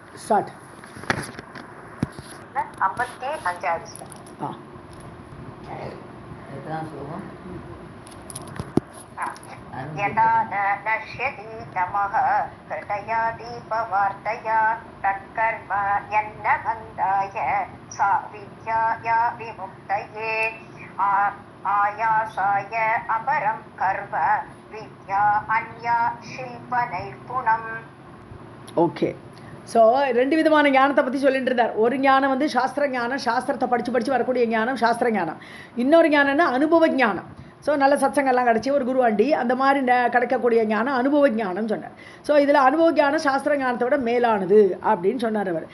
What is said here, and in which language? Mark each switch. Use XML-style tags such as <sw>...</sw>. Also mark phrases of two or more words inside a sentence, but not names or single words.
<ta>ஸ்டார்ட். 55வது ஸ்லோகம்.</ta> <sa>यदा न नश्यति तमः कृतया दीपवार्तया तत्कर्म यन्न बन्धाय सा विद्याया विमुक्तये आयासाय अपरं कर्म विद्या अन्या शिल्पनैपुणम्.</sa> <ta>ஓகே. ஸோ 2 விதமான ஞானத்தை பற்றி சொல்லிட்டு இருந்தார். ஒரு ஞானம் வந்து சாஸ்திர ஞானம், சாஸ்திரத்தை படித்து வரக்கூடிய ஞானம் சாஸ்திர ஞானம். இன்னொரு ஞானம்னா அனுபவ ஞானம். ஸோ நல்ல சத்சங்கெல்லாம் கிடச்சி ஒரு குருவாண்டி அந்த மாதிரி கிடைக்கக்கூடிய ஞானம் அனுபவ ஞானம் சொன்னார். ஸோ இதில் அனுபவ ஞானம் சாஸ்திர ஞானத்தை விட மேலானது அப்படின்னு சொன்னார் அவர்.</ta>